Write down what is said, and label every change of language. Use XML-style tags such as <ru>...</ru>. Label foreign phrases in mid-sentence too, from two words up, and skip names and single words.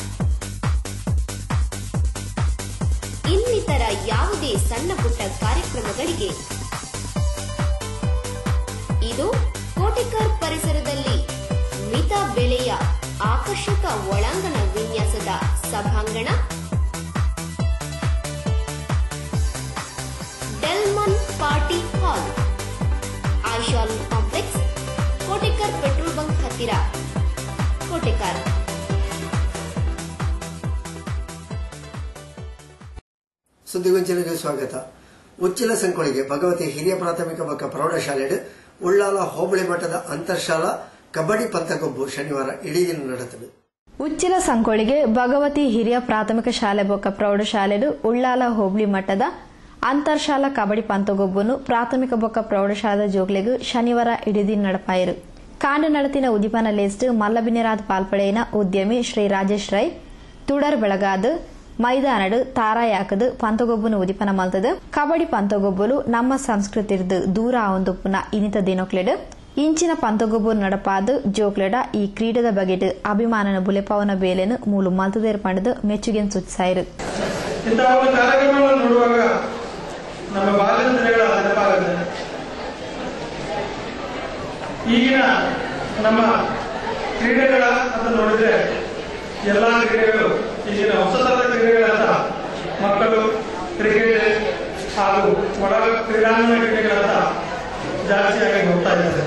<kn>ಇನ್ನಿತರ ಯಾವುದೇ ಸಣ್ಣ ಪುಟ್ಟ ಕಾರ್ಯಕ್ರಮಗಳಿಗೆ ಇದು ಕೋಟೆಕರ್ ಪರಿಸರದಲ್ಲಿ ಮಿತ ಬೆಲೆಯ ಆಕರ್ಷಕ ಒಳಾಂಗಣ ವಿನ್ಯಾಸದ ಸಭಾಂಗಣ ಡೆಲ್ಮನ್ ಪಾರ್ಟಿ ಹಾಲ್, ಆಶಾಲ್ ಕಾಂಪ್ಲೆಕ್ಸ್, ಕೋಟೆಕರ್</kn> <en>petrol bunk</en> <kn>ಹತ್ತಿರ, ಕೋಟೆಕರ್. ಸುದ್ದಿಗೊಂಚಲಿಗೆ ಸ್ವಾಗತ. ಉಚ್ಚಿಲ ಸಂಕೊಳಿಗೆ ಭಗವತಿ ಹಿರಿಯ ಪ್ರಾಥಮಿಕ ಮತ್ತು ಪ್ರೌಢಶಾಲೆ ಉಳ್ಳಾಲ ಹೋಬಳಿ ಮಟ್ಟದ ಅಂತರ್ಶಾಲಾ ಕಬಡ್ಡಿ ಪಂತಗೊಬ್ಬು ಶನಿವಾರ ಇಡೀ ದಿನ ನಡೆದಿದೆ.</kn> <tcy>ಉಚ್ಚಿಲ ಸಂಕೊಳಿಗೆ ಭಗವತಿ ಹಿರಿಯ ಪ್ರಾಥಮಿಕ ಶಾಲೆ ಬೊಕ್ಕ ಪ್ರೌಢಶಾಲೆ ಉಳ್ಳಾಲ ಹೋಬಳಿ ಮಟ್ಟದ ಅಂತರ್ಶಾಲಾ ಕಬಡ್ಡಿ ಪಂತಗೊಬ್ಬನು ಪ್ರಾಥಮಿಕ ಬೊಕ್ಕ ಪ್ರೌಢಶಾಲಾ ಜೋಗ್ಲೆಗೂ ಶನಿವಾರ ಇಡೀ ದಿನ ನಡಪಾಯಿರು. ಕಾಂಡ ನಡತಿನ ಉದಿಪನ ಲೇಸ್ಟ್ ಮಲ್ಲಬಿನಿರಾದ ಪಾಲ್ಪಡೆಯಿನ ಉದ್ಯಮಿ ಶ್ರೀ ರಾಜೇಶ್ ರೈ ತುಡರ್ ಬೆಳಗಾದ ಮೈದಾನಡು ತಾರಾಯಾಕದು ಪಂತಗೊಬ್ಬನು ಉದಿಪನ ಮಲ್ತದು. ಕಬಡ್ಡಿ ಪಂತಗೊಬ್ಬಲು ನಮ್ಮ ಸಂಸ್ಕೃತಿರ್ದು ದೂರ ಆವೊಂದುಪ್ಪುನ ಇನಿತ ದಿನೊಕ್ಲೆಡು ಇಂಚಿನ ಪಂತಗೊಬ್ಬು ನಡಪಾದು ಜೋಕ್ಲೆಡ ಈ ಕ್ರೀಡೆದ ಬಗೆಟ್ ಅಭಿಮಾನನ ಬುಲೆಪವನ ಬೇಲೆನು ಮೂಲು ಮಲ್ತದೇರ್ ಪಂಡದು ಮೆಚ್ಚುಗೆನ್ ಸೂಚಿಸಾಯಿರು.</tcy> <kn>ಇಂತಹ ಒಂದು ಕಾರ್ಯಕ್ರಮವನ್ನು ನೋಡುವಾಗ ನಮ್ಮ ಬಾಲ್ಯದ ದಿನಗಳ ನೆನಪಾಗುತ್ತೆ. ಈಗಿನ ನಮ್ಮ ಕ್ರೀಡೆಗಳ ಅಂತ ನೋಡಿದ್ರೆ ಎಲ್ಲಾ ಕ್ರೀಡೆಗಳು ಈಗಿನ ಹೊಸ ತರದ ಕ್ರೀಡೆಗಳಂತ ಮಕ್ಕಳು ಕ್ರಿಕೆಟ್ ಹಾಗೂ ಒಳ ಕ್ರೀಡಾಂಗಣ ಕ್ರೀಡೆಗಳಂತ ಜಾಸ್ತಿಯಾಗಿ ಹೋಗ್ತಾ ಇದ್ದಾರೆ.</kn>